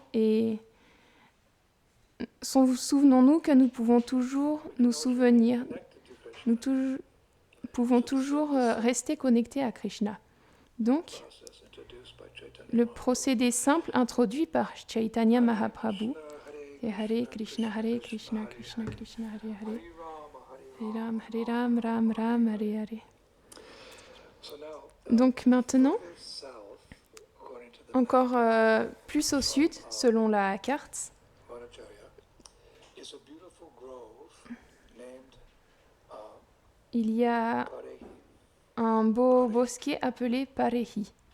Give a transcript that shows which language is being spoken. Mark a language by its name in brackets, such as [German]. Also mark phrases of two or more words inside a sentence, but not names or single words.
[French] Et souvenons-nous que nous pouvons toujours nous souvenir. Nous pouvons toujours rester connectés à Krishna. Donc, le procédé simple introduit par Chaitanya Mahaprabhu, c'est [Sanskrit] हरे कृष्ण कृष्ण कृष्ण हरे हरे हरे राम राम राम हरे हरे. [French] Donc maintenant, encore plus au sud, selon la carte, il y a un beau bosquet appelé Parehi.